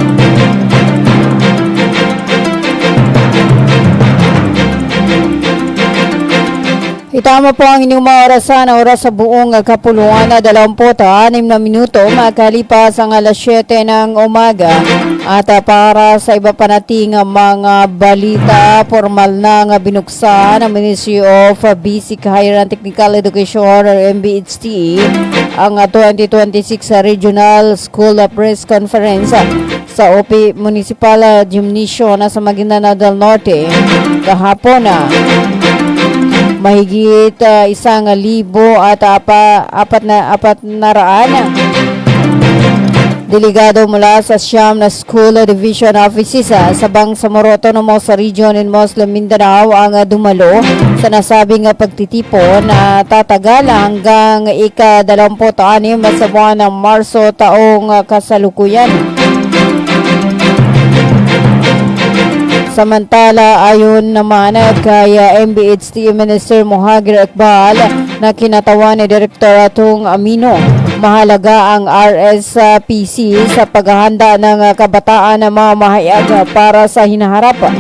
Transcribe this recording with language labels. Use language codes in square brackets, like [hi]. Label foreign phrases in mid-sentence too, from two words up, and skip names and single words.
[tl] Itama po ang inyong mga oras sa buong kapuluan na 26 na minuto makalipas ang alas 7 ng umaga. At para sa iba pa nating mga balita, formal na binuksan ng Ministry of Basic Higher and Technical Education or MBHTE ang 2026 Regional School Press Conference sa OP Municipal Gymnasium sa Maguindanao del Norte kahapon na. Mahigit 1,000 at apat na raan delegado mula sa siyam na school division offices sa Bangsamoro Autonomous Region in Muslim Mindanao ang dumalo sa nasabing pagtitipon na tatagal hanggang ika-26 sa buwan ng Marso taong kasalukuyan. Samantala, ayon naman kay MBHT Minister Mohagir Iqbal na kinatawan ni Direktor Atong Amino, mahalaga ang RSPC sa paghahanda ng kabataan na mamahayag para sa hinaharap.